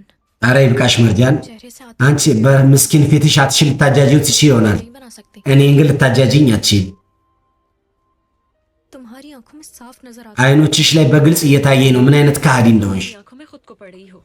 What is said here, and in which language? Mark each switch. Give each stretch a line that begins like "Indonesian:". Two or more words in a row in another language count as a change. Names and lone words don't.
Amharic: አረ ይብቃሽ መርጃን።
Hindi: चेहरे से
Amharic: አንቺ በምስኪን ፊትሽ አትሽል ልታጃጂው ትችይ ይሆናል።
Hindi: नहीं बना सकती
Amharic: እኔን ግን ልታጃጂኝ አትችይም።
Hindi: तुम्हारी आंखों में साफ नजर आता
Amharic: አይኖችሽ ላይ በግልጽ እየታየኝ ነው ምን አይነት ከሃዲ እንደሆንሽ።
Hindi: मेरी आंखों में खुद को पड़ रही हो